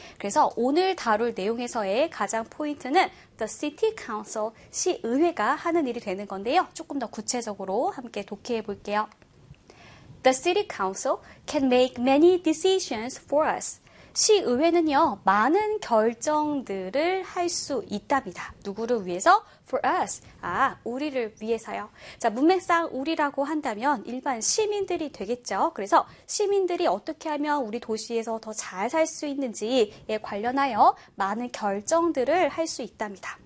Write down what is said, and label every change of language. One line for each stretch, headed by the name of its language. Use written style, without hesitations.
Korean: 그래서 오늘 다룰 내용에서의 가장 포인트는 The City Council, 시의회가 하는 일이 되는 건데요. 조금 더 구체적으로 함께 독해해 볼게요.
English: The City Council can make many decisions for us.
Korean: 시의회는요, 많은 결정들을 할수 있답니다. 누구를 위해서?
English: For us.
Korean: 아, 우리를 위해서요. 자, 문맥상 우리라고 한다면 일반 시민들이 되겠죠. 그래서 시민들이 어떻게 하면 우리 도시에서 더잘살수 있는지에 관련하여 많은 결정들을 할수 있답니다.